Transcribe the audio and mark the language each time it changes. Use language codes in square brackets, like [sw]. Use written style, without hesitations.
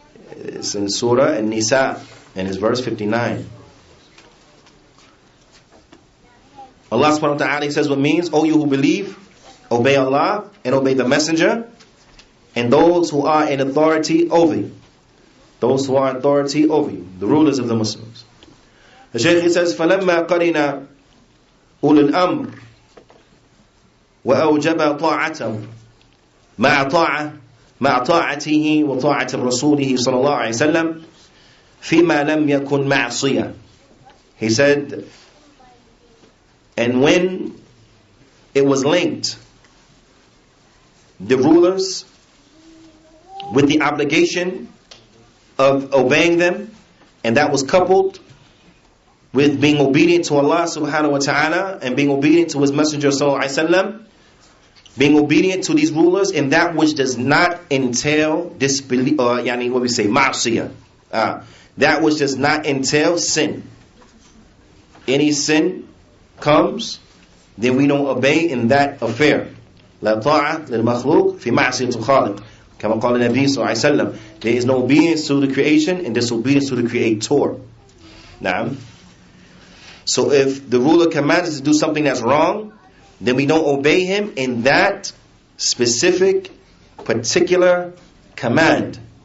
[en] It's in Surah An-Nisa, and it's verse 59. Allah subhanahu wa ta'ala says what means, O you who believe, obey Allah and obey the messenger and those who are in authority over you. Those who are in authority over you, the rulers of the Muslims. The Shaykh says, [ar] فَلَمَّا قَرِنَا أُولُو الْأَمْرِ وَأَوْجَبَ طَاعَتَهُ مَعَ طَاعَتِهِ وَطَاعَةِ رَسُولِهِ صلى الله عليه وسلم فِيمَا لَمْ يَكُنْ مَعْصِيَةً. [en] He said, and when it was linked, the rulers with the obligation of obeying them, and that was coupled with being obedient to Allah subhanahu wa ta'ala and being obedient to His Messenger sallallahu alaihi wasallam, being obedient to these rulers in that which does not entail disbelief, or what we say, ma'asiyah, that which does not entail sin. Any sin comes, then we don't obey in that affair. [ar] لا طاعة للمخلوق في معصية الخالق كما قال النبي صلى الله عليه وسلم. [en] There is no obedience to the creation and disobedience to the Creator. Naam. So if the ruler commands us to do something that's wrong, then we don't obey him in that specific, particular command.